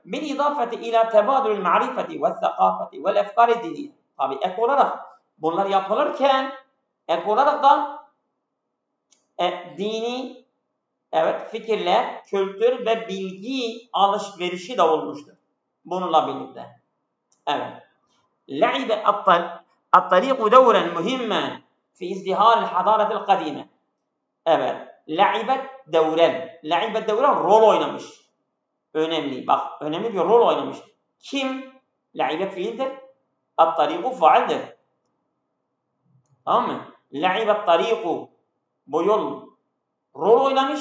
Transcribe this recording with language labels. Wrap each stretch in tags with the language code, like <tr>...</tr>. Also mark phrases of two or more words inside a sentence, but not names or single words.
<ar>بالإضافة إلى تبادل المعرفة والثقافة والأفكار الدينية.</ar> <tr>Tabi ek olarak bunlar yapılırken ek olarak da dini fikirler, kültür ve bilgi alışverişi de olmuştur. Bununla birlikte. Evet.</tr> <ar>لعب الطريق دورا مهما في ازدهار الحضارة القديمة.</ar> <tr>Evet.</tr> <ar>لعبت دورا</ar> <tr>rol oynamış. Önemli. Bak önemli bir rol oynamış. Kim? La'ibet fiildir. At-tariku faildir. Tamam mı?</tr> <ar>لعبت الطريق</ar> <tr>bu yol rol oynamış.</tr>